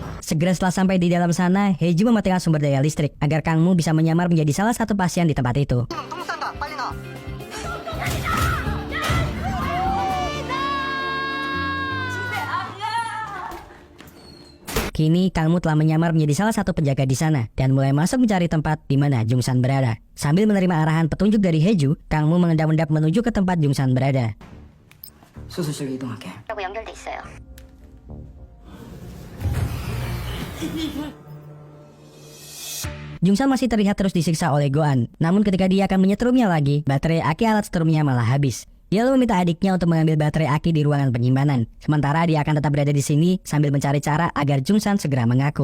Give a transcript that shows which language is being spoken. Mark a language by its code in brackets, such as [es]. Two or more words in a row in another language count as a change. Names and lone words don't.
[id] Segera setelah sampai di dalam sana, Heju mematikan sumber daya listrik agar Kang Mu bisa menyamar menjadi salah satu pasien di tempat itu. [ko] 똥 싼다. 빨리 나. [id] Kini Kang Mu telah menyamar menjadi salah satu penjaga di sana dan mulai masuk mencari tempat di mana Jungsan berada. Sambil menerima arahan petunjuk dari Heju, Kang Mu mengendap-endap menuju ke tempat Jungsan berada. [ko] 수술실로 이동할게. 라고 연결돼 있어요. [id] Jungsan masih terlihat terus disiksa oleh Goan. Namun ketika dia akan menyetrumnya lagi, baterai aki alat setrumnya malah habis. Dia lalu meminta adiknya untuk mengambil baterai aki di ruangan penyimpanan. Sementara dia akan tetap berada di sini sambil mencari cara agar Jungsan segera mengaku.